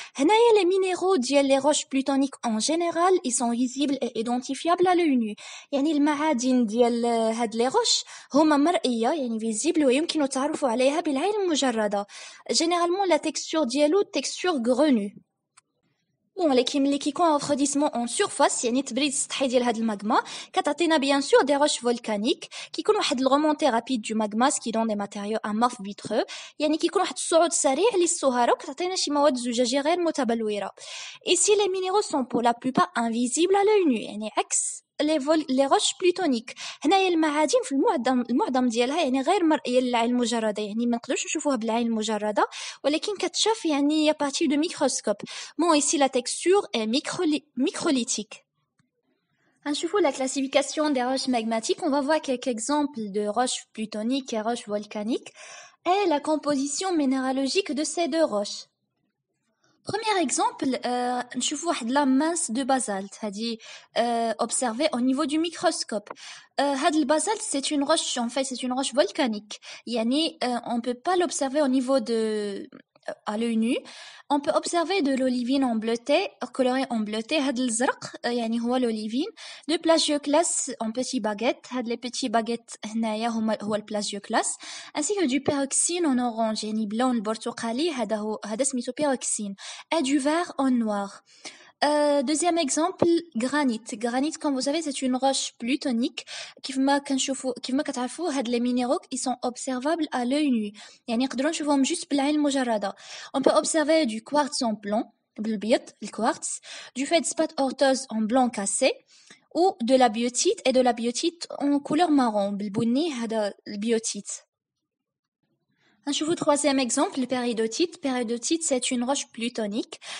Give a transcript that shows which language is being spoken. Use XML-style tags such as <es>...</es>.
<fr>هنايا les minéraux</fr> <ar>ديال</ar> <fr>les roches plutoniques en général, ils sont visibles et identifiables à l'œil nu.</fr> <ar>يعني المعادن ديال هاد</ar> <fr>les roches</fr> <ar>هما مرئية يعني</ar> <fr>visible</fr> <ar>ويمكن التعرف عليها بالعين المجردة.</ar> <fr>Généralement la texture</fr> <ar>ديالو</ar> <fr>texture grenue.</fr> <ar>Bon, ملي كيكون</ar> <fr>refroidissement en surface</fr> <ar>يعني تبريد السطحي ديال هاد المagma كتعطينا</ar> <fr>bien sûr des roches volcaniques</fr> <ar>كيكون واحد الرومونتي رابيد</ar> <fr>du magma ce qui donne des matériaux amorphes vitreux</fr> <ar>يعني كيكون واحد الصعود سريع للصهارة وكتعطينا شي مواد زجاجية غير متبلورة.</ar> <fr>Ici les minéraux sont pour la plupart invisibles à l'œil nu</fr> <ar>يعني عكس</ar> <fr>les roches plutoniques.</fr> <ar>هنايا المعادن في المعظم ديالها يعني غير مرئية للعين المجردة يعني ما نقدروش نشوفوها بالعين المجردة ولكن كتشاف يعني</ar> <fr>à partir de microscope. Bon, ici la texture est microlithique.</fr> <ar>هنشوفوا</ar> <fr>la classification des roches magmatiques. On va voir quelques exemples de roches plutoniques et roches volcaniques et la composition minéralogique de ces deux roches. Premier exemple,</fr> <ar>نشوفوا واحد</ar> <fr>la masse de basalte هذه observée au niveau du microscope.</fr> <ar>هذا البازالت</ar> <fr>c'est une roche en fait c'est une roche volcanique.</fr> <ar>يعني</ar> <fr>on peut pas l'observer au niveau de à l'œil nu. On peut observer de l'olivine en bleuté colorée en bleuté.</fr> <ar>هذا الزرق يعني هو</ar> <fr>l'olivine. De plagioclase en petits baguettes.</fr> <ar>هاد</ar> <fr>les petits baguettes</fr> <ar>هنايا هو البلاجيوكلاس.</ar> <fr>ainsi que du pyroxine en orange</fr> <ar>يعني بلون البرتقالي هذا سميتو</ar> <fr>pyroxine. Et du vert en noir. Deuxième exemple, granit. Granit, comme vous savez, c'est une roche plutonique.</fr> <ar>كيفما كتعرفوا هاد</ar> <fr>les minéraux ils sont observables à l'œil nu.</fr> <ar>يعني نقدروا نشوفوهم</ar> <fr>juste</fr> <ar>بالعين المجردة.</ar> <fr>On peut observer du quartz en blanc</fr> <ar>بالبيض الكوارتز,</ar> <fr>du feldspath orthose en blanc cassé ou de la biotite et de la biotite en couleur marron</fr> <ar>بالبني هذا البيوتيت. نشوفوا</ar> <fr>troisième exemple, le péridotite. Péridotite, c'est une roche plutonique.</fr>